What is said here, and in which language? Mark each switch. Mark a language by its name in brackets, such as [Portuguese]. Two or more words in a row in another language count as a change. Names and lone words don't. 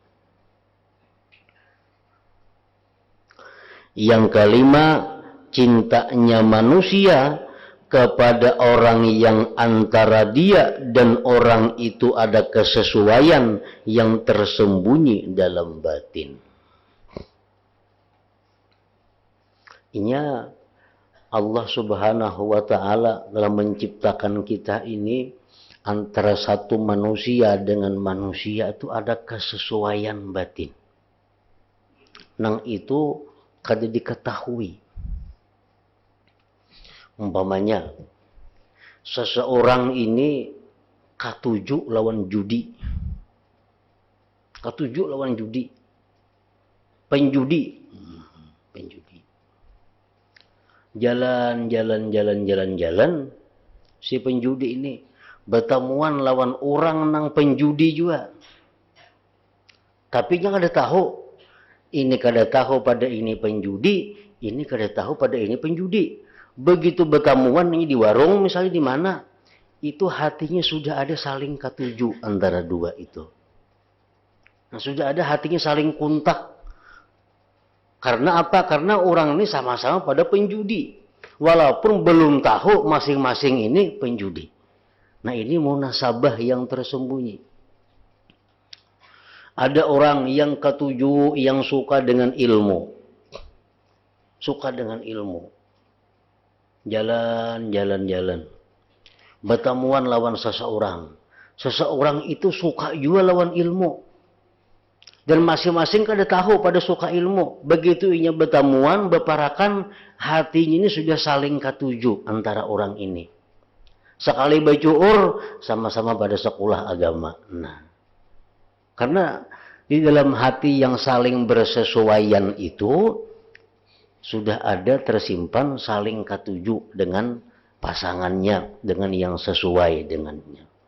[Indonesian] Yang kelima, cintanya manusia kepada orang yang antara dia dan orang itu ada kesesuaian yang tersembunyi dalam batin. Ini Allah [Arabic] سبحانه وتعالى [Indonesian] dalam menciptakan kita ini, antara satu manusia dengan manusia itu ada kesesuaian batin. [Banjar] Nang itu kada diketahui. Umpamanya, seseorang ini katuju lawan judi. Katuju lawan judi. Penjudi. [Indonesian] Jalan. [Banjar] Si penjudi ini bertemuan lawan orang nang penjudi juga. Tapi dia kada tahu. Ini kada tahu pada ini penjudi. Ini kada tahu pada ini penjudi. [Indonesian] Begitu bertemuan ini di warung misalnya di mana, [Banjar] itu hatinya sudah ada saling katuju antara dua itu. [Indonesian] Nah, sudah ada hatinya saling kontak. Karena apa? Karena orang ini sama-sama pada penjudi. Walaupun belum tahu masing-masing ini penjudi. Nah, ini munasabah yang tersembunyi. Ada orang yang ketujuh yang suka dengan ilmu. Suka dengan ilmu. Jalan. [Banjar] Bertemuan lawan seseorang. Seseorang itu suka juga lawan ilmu. Dan masing-masing kada tahu pada suka ilmu. Begitu inya bertemuan, berparakan, hatinya ini sudah saling katuju antara orang ini. Sekali bacuur, [Indonesian] sama-sama pada sekolah agama. Nah, karena di dalam hati yang saling bersesuaian itu, sudah ada tersimpan saling katuju dengan pasangannya, dengan yang sesuai dengannya.